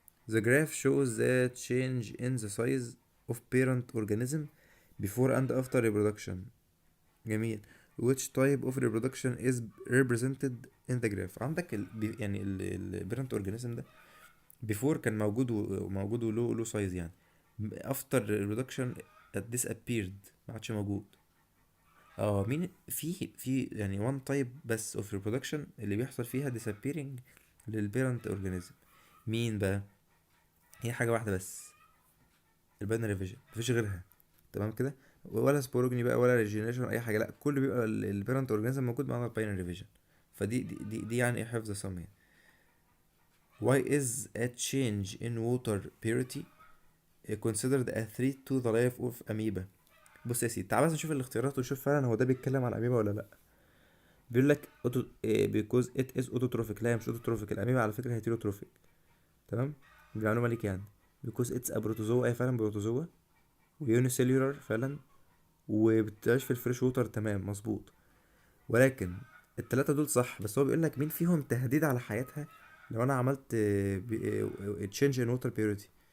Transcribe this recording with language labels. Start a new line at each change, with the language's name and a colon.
English: The graph shows the change in the size of parent organism before and after reproduction.
Arabic: جميل.
English: Which type of reproduction is represented in the graph؟
Arabic: عندك يعني البيرنت اورجانيزم ده before كان موجود وله سايز يعني. after reproduction disappeared، ما عادش موجود. اه مين في يعني one type بس of reproduction اللي بيحصل فيها disappearing للبيرنت اورجانيزم. مين بقى؟ هي حاجة واحدة بس، الباينري فيجن، مفيش غيرها. تمام كده. ولا سبوروجني بقى ولا ريجينيشن اي حاجه، لا كله بيبقى البيرنت اورجانيزم موجود معانا الباينري فيجن. فدي يعني ايه حفظ صم يعني.
English: why is a change in water purity considered a threat to the life of amoeba.
Arabic: بص يا سيدي، تعال بس نشوف الاختيارات ونشوف فعلا هو ده بيتكلم عن الاميبا ولا لا. بيقول لك اوتو because it is autotrophic. لا، هي مش autotrophic. الاميبا على فكره هيتيروتروفيك. تمام، دي معلومه ليك يعني. because it's a protozoa، اي فعلا بروتوزوا، ويونيسيلولار فعلا، وبتعيش في الفريش ووتر. تمام، مظبوط. ولكن التلاتة دول صح، بس هو بيقول لك مين فيهم تهديد على حياتها لو انا عملت تشينج ان ووتر بيوريتي.